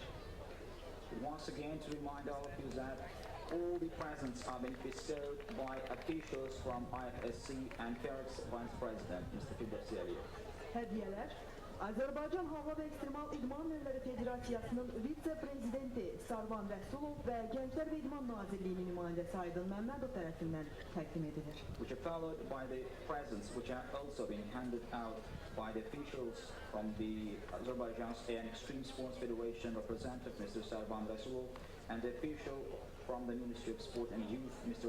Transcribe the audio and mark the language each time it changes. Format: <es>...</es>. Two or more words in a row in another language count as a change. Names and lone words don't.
<en>Once again to remind all of you that all the presents are being bestowed by officials from IFSC and Crux Vice President Mr. Firdevsi Əliyev.</en> <az>Hədiyələr Azərbaycan Hava və Ekstremal İdman Növləri Federasiyasının vitse-prezidenti Sarvan Rəsulov və Gənclər və İdman Nazirliyinin nümayəndəsi Aydın Məmmədov tərəfindən təqdim edilir.</az> <en>Which are followed by the presents which are also being handed out by the officials from the Azerbaijan Air and Extreme Sports Federation representative Mr. Sarvan Rasulov and the official from the Ministry of Sport and Youth Mr.</en>